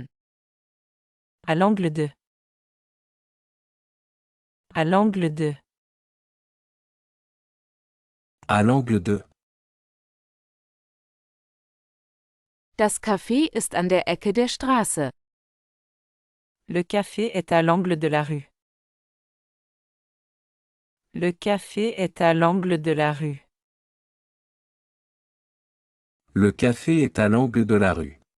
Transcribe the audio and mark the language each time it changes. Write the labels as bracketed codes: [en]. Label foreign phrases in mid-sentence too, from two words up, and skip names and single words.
[fr] À l'angle de. À l'angle de. À l'angle de. [de] Das Café ist an der Ecke der Straße. [fr] Le café est à l'angle de la rue. Le café est à l'angle de la rue. Le café est à l'angle de la rue.